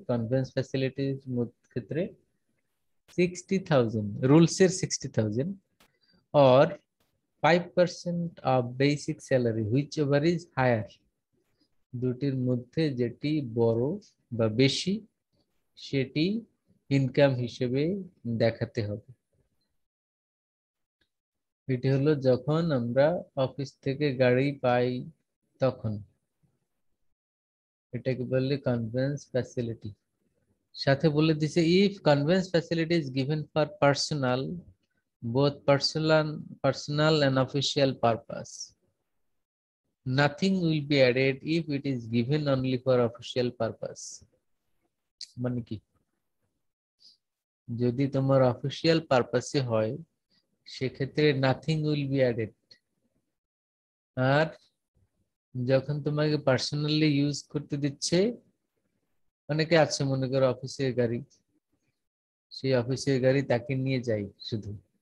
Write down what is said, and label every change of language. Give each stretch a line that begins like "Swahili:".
Bangla: Convince ফ্যাসিলিটির ক্ষেত্রে 60,000, রুলসের 60,000 or 5% of basic salary whichever is higher, দুটির মধ্যে যেটি বড় বা বেশি সেটি ইনকাম হিসেবে দেখাতে হবে। এটি হলো যখন আমরা অফিস থেকে গাড়ি পাই তখন, এটাকে বললে কনভেন্স ফ্যাসিলিটি। সাথে বলে দিছে
English: If conveyance facility is given for personal, both personal and official purpose, nothing will be added if it is given only for official purpose।
Bangla: মানে কি, যদি তোমার অফিসিয়াল পারপাসে হয় সেক্ষেত্রে
English: nothing will be added,
Bangla: আর যখন তোমাকে পার্সোনালি ইউজ করতে দিচ্ছে, অনেকে আছে মনে করো অফিসের গাড়ি, সেই অফিসের গাড়ি তাকে নিয়ে যায় শুধু,